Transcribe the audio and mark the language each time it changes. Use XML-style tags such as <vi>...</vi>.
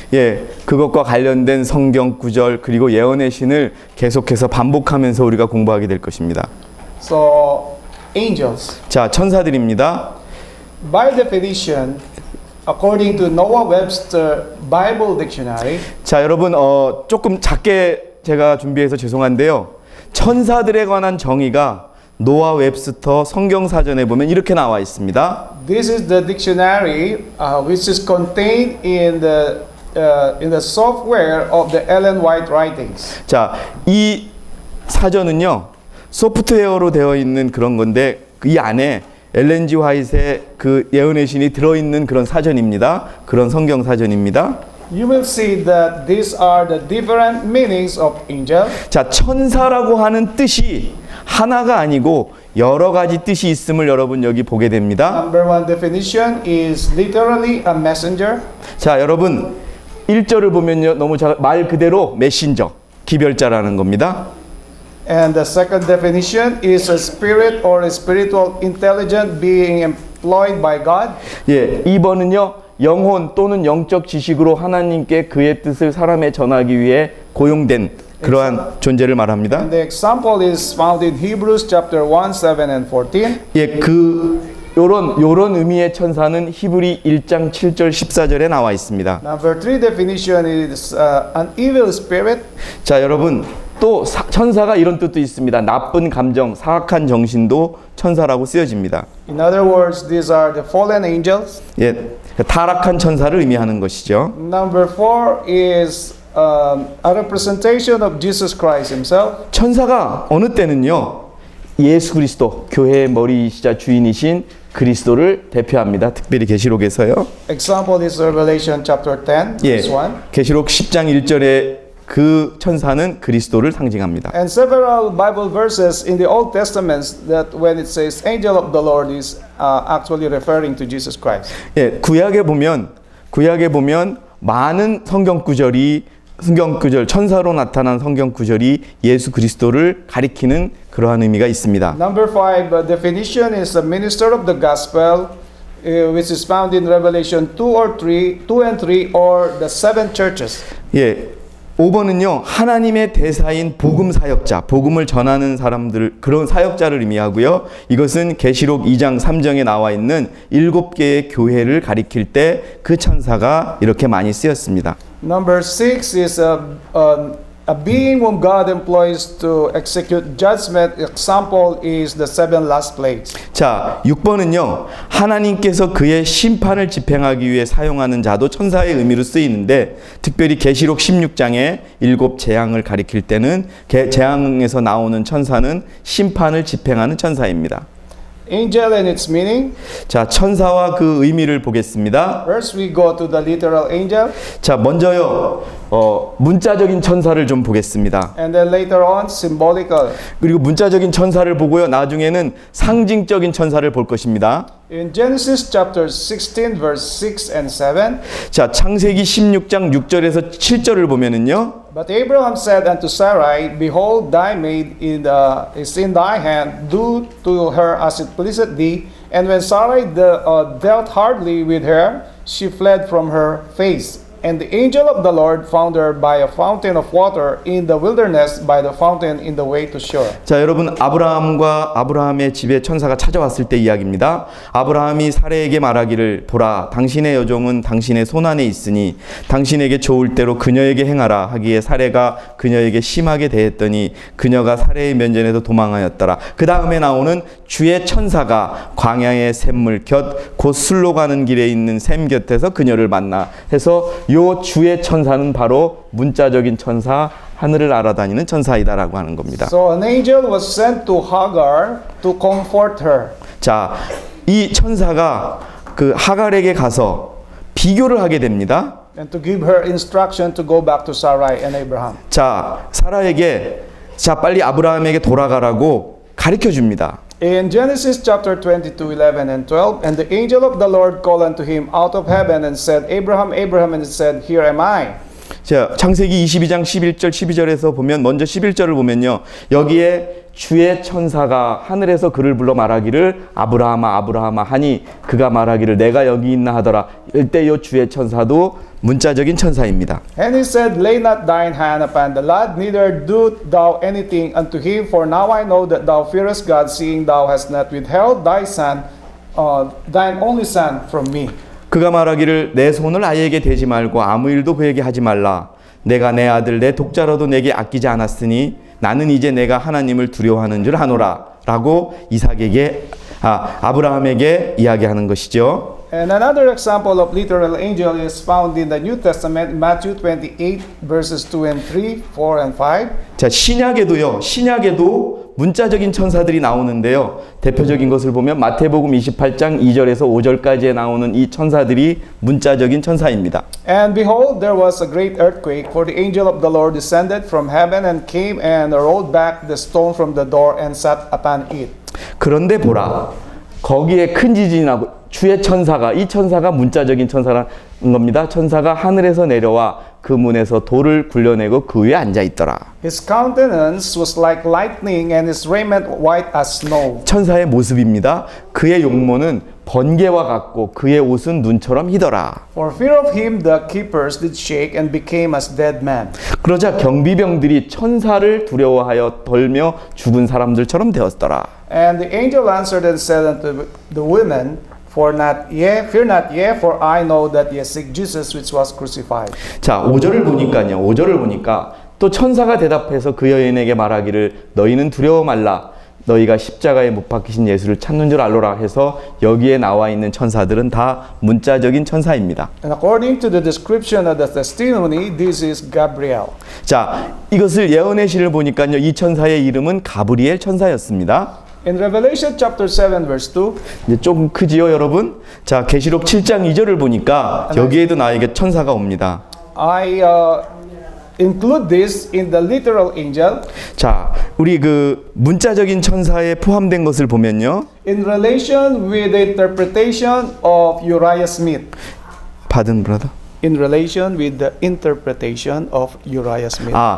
<ko>예, 그것과 관련된 성경 구절 그리고 예언의 신을 계속해서 반복하면서 우리가 공부하게 될 것입니다.</ko> <en>So, angels.</en> <ko>자, 천사들입니다.</ko> <en>By definition, according to Noah Webster Bible Dictionary,</en> <ko>자, 여러분 조금 작게 제가 준비해서 죄송한데요. 천사들에 관한 정의가 노아 웹스터 성경 사전에 보면 이렇게 나와 있습니다.</ko> <en>this is the dictionary which is contained in the software of the Ellen White writings.</en> <ko>자, 이 사전은요 소프트웨어로 되어 있는 그런 건데 이 안에 엘렌 G 화이트의 그 예언의 신이 들어있는 그런 사전입니다. 그런 성경 사전입니다.</ko> <en>You will see that these are the different meanings of angel.</en> <ko>자, 천사라고 하는 뜻이 하나가 아니고 여러 가지 뜻이 있음을 여러분 여기 보게 됩니다.</ko> <en>Number one definition is literally a messenger.</en> <ko>자, 여러분 1절을 보면요 너무 말 그대로 메신저, 기별자라는 겁니다.</ko> <en>And the second definition is a spirit or a spiritual intelligent being employed by God.</en> <ko>예, 2번은요 영혼 또는 영적 지식으로 하나님께 그의 뜻을 사람에 전하기 위해 고용된 그러한 존재를 말합니다.</ko> <en>And the example is found in Hebrews chapter 1, 7 and 14.</en> <ko>예, 요런 의미의 천사는 히브리 1장 7절 14절에 나와 있습니다.</ko> <en>Number 3 definition is an evil spirit.</en> <ko>자, 여러분 또 천사가 이런 뜻도 있습니다. 나쁜 감정, 사악한 정신도 천사라고 쓰여집니다.</ko> <en>In other words, these are the fallen angels.</en> <ko>예, 타락한 천사를 의미하는 것이죠.</ko> <en>Number 4 is a representation of Jesus Christ himself.</en> <ko>천사가 어느 때는요 예수 그리스도 교회의 머리이시자 주인이신 그리스도를 대표합니다. 특별히 계시록에서요.</ko> <en>Example is Revelation chapter 10</en> <ko>예,</ko> <en>verse 1.</en> <ko>계시록 10장 1절에 그 천사는 그리스도를 상징합니다.</ko> <en>And several Bible verses in the Old Testament that when it says angel of the Lord is actually referring to Jesus Christ.</en> <ko>예, 구약에 보면 많은 성경 구절 천사로 나타난 성경 구절이 예수 그리스도를 가리키는 그러한 의미가 있습니다.</ko> <en>Number 5 definition is a minister of the gospel which is found in Revelation 2 and 3 or the seven churches.</en> <ko>예, 5번은요 하나님의 대사인 복음 사역자, 복음을 전하는 사람들, 그런 사역자를 의미하고요. 이것은 계시록 2장 3절에 나와 있는 7개의 교회를 가리킬 때 그 천사가 이렇게 많이 쓰였습니다.</ko> <en>Number 6 is a being whom God employs to execute judgment. Example is the seven last plagues.</en> <ko>자, 6번은요 하나님께서 그의 심판을 집행하기 위해 사용하는 자도 천사의 의미로 쓰이는데 특별히 계시록 16장에 7 재앙을 가리킬 때는 재앙에서 나오는 천사는 심판을 집행하는 천사입니다.</ko> <en>Angel and its meaning.</en> <ko>자, 천사와 그 의미를 보겠습니다.</ko> <en>First we go to the literal angel,</en> <ko>자, 먼저요. 문자적인 천사를 좀 보겠습니다.</ko> <en>and then later on symbolical.</en> <ko>그리고 문자적인 천사를 보고요. 나중에는 상징적인 천사를 볼 것입니다.</ko> <en>In Genesis chapter 16 verse 6 and 7,</en> <ko>자, 창세기 16장 6절에서 7절을 보면은요.</ko> <en>but Abraham said unto Sarai, Behold, thy maid is in thy hand, do to her as it pleaseth thee. And when Sarai dealt hardly with her, she fled from her face. And the angel of the Lord found her by a fountain of water in the wilderness, by the fountain in the way to shore.</en> <ko>자, 여러분, 아브라함의 집에 천사가 찾아왔을 때 이야기입니다. 아브라함이 사레에게 말하기를, 보라, 당신의 여종은 당신의 손안에 있으니 당신에게 좋을 대로 그녀에게 행하라 하기에 사레가 그녀에게 심하게 대했더니 그녀가 사레의 면전에서 도망하였더라. 그 다음에 나오는 주의 천사가 광야의 샘물 곁 곧 술로 가는 길에 있는 샘 곁에서 그녀를 만나 해서 요 주의 천사는 바로 문자적인 천사, 하늘을 알아다니는 천사이다라고 하는 겁니다.</ko> <en>So an angel was sent to Hagar to comfort her.</en> <ko>자, 이 천사가 그 하갈에게 가서 비교를 하게 됩니다.</ko> <en>And to give her instruction to go back to Sarai and Abraham.</en> <ko>자, 사라에게 자, 빨리 아브라함에게 돌아가라고 가르쳐 줍니다.</ko> <en>In Genesis chapter 22, 11 and 12, and the angel of the Lord called unto him out of heaven and said, Abraham, Abraham, and he said, Here am I.</en> <ko>자, 창세기 22장 11절 12절에서 보면 먼저 11절을 보면요. 여기에 주의 천사가 하늘에서 그를 불러 말하기를 아브라함아 아브라함아 하니 그가 말하기를 내가 여기 있나 하더라. 이때 요 주의 천사도 문자적인 천사입니다.</ko> <en>And he said, Lay not thine hand upon the lad, neither do thou anything unto him, for now I know that thou fearest God, seeing thou hast not withheld thy son, thine only son from me.</en> <ko>그가 말하기를 내 손을 아이에게 대지 말고 아무 일도 그에게 하지 말라. 내가 내 아들 내 독자로도 내게 아끼지 않았으니 나는 이제 내가 하나님을 두려워하는 줄 아노라 라고 아브라함에게 이야기하는 것이죠.</ko> <en>And another example of literal angel is found in the New Testament, Matthew 28 verses 2 and 3, 4 and 5.</en> <ko>자, 신약에도 문자적인 천사들이 나오는데요. 대표적인 것을 보면 마태복음 28장 2절에서 5절까지에 나오는 이 천사들이 문자적인 천사입니다.</ko> <en>And behold, there was a great earthquake, for the angel of the Lord descended from heaven and came and rolled back the stone from the door and sat upon it.</en> <ko>그런데 보라, 거기에 큰 지진이 나고 주의 천사가, 이 천사가 문자적인 천사라는 겁니다. 천사가 하늘에서 내려와 그 문에서 돌을 굴려내고 그 위에 앉아 있더라.</ko> <en>His countenance was like lightning and his raiment white as snow.</en> <ko>천사의 모습입니다. 그의 용모는 번개와 같고 그의 옷은 눈처럼 희더라.</ko> <en>For fear of him the keepers did shake and became as dead men.</en> <ko>그러자 경비병들이 천사를 두려워하여 덜며 죽은 사람들처럼 되었더라.</ko> <en>And the angel answered and said unto the women, fear not ye, for I know that ye seek Jesus which was crucified.</en> <ko>자, 5절을 보니까 또 천사가 대답해서 그 여인에게 말하기를 너희는 두려워 말라. 너희가 십자가에 못 박히신 예수를 찾는 줄 알로라 해서 여기에 나와 있는 천사들은 다 문자적인 천사입니다.</ko> <en>And according to the description of the testimony, this is Gabriel.</en> <ko>자, 이것을 예언의 시를 보니까요. 이 천사의 이름은 가브리엘 천사였습니다.</ko> <en>In Revelation chapter 7 verse 2,</en> <ko>이제 조금 크지요, 여러분? 자, 계시록 7장 2절을 보니까 여기에도 나에게 천사가 옵니다.</ko> <en>I include this in the literal angel.</en> <ko>자, 우리 그 문자적인 천사에 포함된 것을 보면요.</ko> <en>In relation with the interpretation of Uriah Smith. Pardon, brother. In relation with the interpretation of Uriah Smith.</en>